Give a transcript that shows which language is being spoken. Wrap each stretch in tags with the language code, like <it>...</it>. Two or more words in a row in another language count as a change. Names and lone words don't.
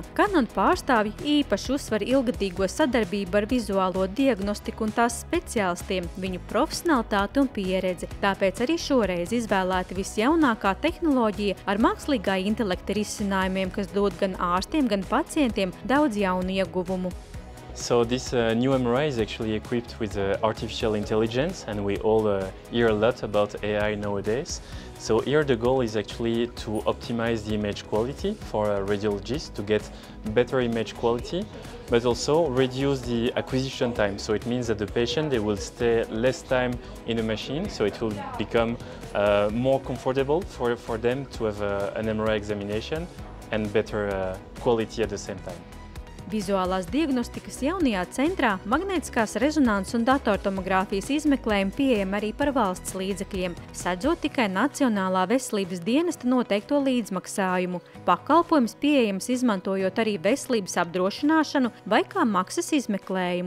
<lv>Canon pārstāvji īpaši uzsver ilgadīgo sadarbību ar vizuālo diagnostiku un tās speciālistiem, viņu profesionalitāti un pieredzi. Tāpēc arī šoreiz izvēlēta visjaunākā tehnoloģija ar mākslīgā intelekta risinājumiem, kas dod gan ārstiem, gan pacientiem daudz jaunu ieguvumu.</lv> <en>So this new MRI is actually equipped with artificial intelligence, and we all hear a lot about AI nowadays. So here the goal is actually to optimize the image quality for radiologists to get better image quality, but also reduce the acquisition time. So it means that the patient, they will stay less time in the machine, so it will become more comfortable for them to have an MRI examination and better quality at the same time.</en> <lv>Vizuālās diagnostikas jaunajā centrā magnētiskās rezonanses un datortomogrāfijas izmeklējumi pieejami arī par valsts līdzekļiem, sedzot tikai Nacionālā veselības dienesta noteikto līdzmaksājumu. Pakalpojums pieejams izmantojot arī veselības apdrošināšanu vai kā maksas izmeklējumu.</lv>